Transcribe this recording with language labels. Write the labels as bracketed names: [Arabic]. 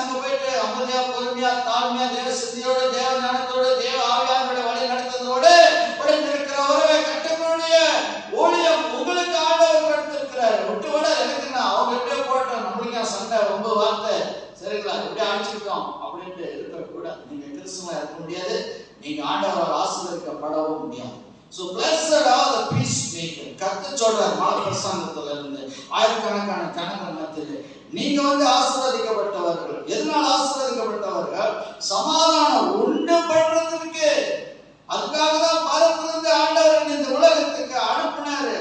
[Tamil] அங்க போயிட்டு அமைதியா, பொறுமையா, தாழ்மையா, தேவ சித்தியோட, தேவ ஞானத்தோட, தேவ ஆவியானோட வழி நடத்துவதோடு உடைந்திருக்கிற உறவை கட்டக்கூடிய ஊழியம் உங்களுக்கு ஆண்டவர் கொடுத்திருக்கிறார். விட்டு விட எனக்கு நான் அவங்க எப்படியோ போட்டோம், நம்மளுக்கு சண்டை ரொம்ப வார்த்தை, சரிங்களா, எப்படி அடிச்சுக்கிட்டோம் அப்படின்ட்டு இருக்கக்கூடாது. நீங்க கிறிஸ்துவா இருக்க முடியாது, நீங்க ஆண்டவரால் ஆசீர்வதிக்கப்படவும் முடியாது. [English] So blessed are the peacemaker. [Tamil] கர்த்தர் சொல்றார் மலை பிரசங்கத்துல இருந்து ஆயிரக்கணக்கான ஜனங்கள் மத்தியிலே நீங்க வந்து ஆசீர்வதிக்கப்பட்டவர்கள். எதனால ஆசீர்வதிக்கப்பட்டவர்கள்? சமாதானம் உண்டு பண்றதுக்கு. அதுக்காக தான் பரத்திலிருந்து ஆண்டவர் இந்த உலகத்துக்கு அனுப்பினாரு.